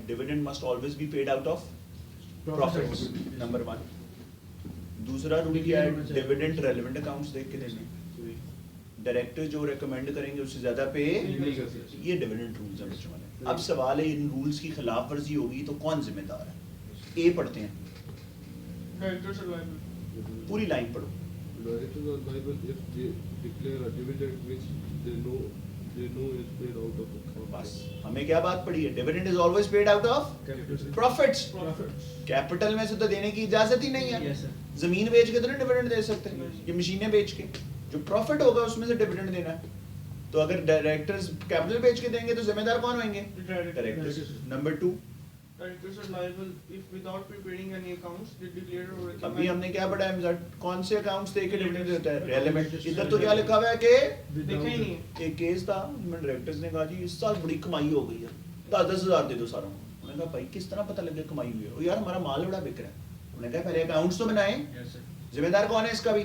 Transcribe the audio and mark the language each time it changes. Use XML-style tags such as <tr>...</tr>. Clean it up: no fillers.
<en>Dividend must always be paid out of profits, number 1।</en> <hi>दूसरा rule क्या है? Dividend relevant accounts देख के देने। डायरेक्टर जो रेकमेंड करेंगे उससे ज्यादा पे, ये डिविडेंड रूल्स हैं बच्चों वाले। अब सवाल है, इन रूल्स की खिलाफ वर्जी होगी तो कौन जिम्मेदार है? ए पढ़ते हैं,</hi> <en>Directors are liable.</en> <hi>पूरी लाइन पढ़ो।</hi> <en>Directors are liable if they declare a dividend which they know is paid out of account.</en> <hi>बस हमें क्या बात पड़ी है?</hi> <en>Dividend is always paid out of profits.</en> <hi>Capital में से तो देने की इजाजत ही नहीं है।</hi> <en>Yes, sir.</en> <hi>जमीन बेच के तो नहीं डिविडेंड दे सकते, ये मशीनें बेच के। जो प्रॉफिट होगा उसमें से डिविडेंड देना है। तो अगर डायरेक्टर्स कैपिटल बेच के देंगे तो जिम्मेदार कौन होंगे? Directors. Number 2,</hi> <en>Directors are liable if without preparing any accounts they declare or recommend.</en> <hi>अभी हमने क्या पढ़ा है मिजाज? कौन से अकाउंट्स दे के डिविडेंड देता है? रेलेवेंट। इधर तो क्या लिखा हुआ है कि देखा ही नहीं है। एक केस था, उसमें डायरेक्टर्स ने कहा जी इस साल बड़ी कमाई हो गई है, 10-10 हज़ार दे दो सारों को। उन्होंने कहा भाई किस तरह पता लगे कमाई हुई है? और यार हमारा माल बड़ा बिक रहा है। उन्होंने कहा पहले अकाउंट्स तो बनाएं, जिम्मेदार कौन है इसका भी?</hi>